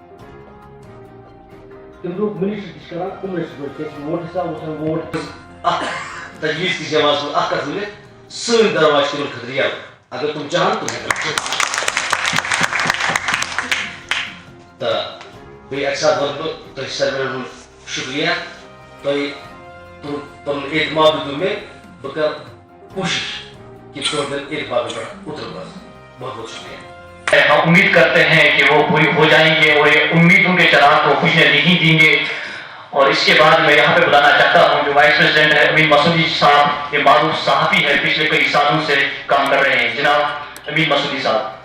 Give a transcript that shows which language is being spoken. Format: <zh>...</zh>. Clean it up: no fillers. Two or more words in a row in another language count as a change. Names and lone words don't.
<ks>تٔمۍ دوٚپ مِنِسٹر تہِ چھِ کران کُمرَس پٲٹھۍ کیٛازِ کہِ ووٹ حِساب اوس ووٹ اکھ تجویٖز کِس جماعتس منٛز اکھ کَتھ ؤنِتھ سٲنۍ درواز چھِ تِمن خٲطرٕ یَلہٕ اگر تِم چاہن تِم ہٮ۪کن. تہٕ بیٚیہِ اَکہِ ساتہٕ وَنہٕ بہٕ تۄہہِ سارنٕے ہُنٛد شُکریہ تۄہہِ پَنُن اعتماد دیُتوٕ مےٚ بہٕ کَرٕ کوٗشِش کہ تہنٛدٮ۪ن اعتمادَن پٮ۪ٹھ اُترٕ بہٕ.</ks> <ur>بہت بہت شُکریہ. ہم امید کرتے ہیں کہ وہ پوری ہو جائیں گے اور یہ امیدوں کے چراغ کو بجھنے نہیں دیں گے. اور اس کے بعد میں یہاں پہ بتانا چاہتا ہوں جو وائس پریزیڈنٹ ہے امین مسعودی صاحب یہ معروف صحافی ہے پچھلے کئی سالوں سے کام کر رہے ہیں. جناب امین مسعودی صاحب.</ur>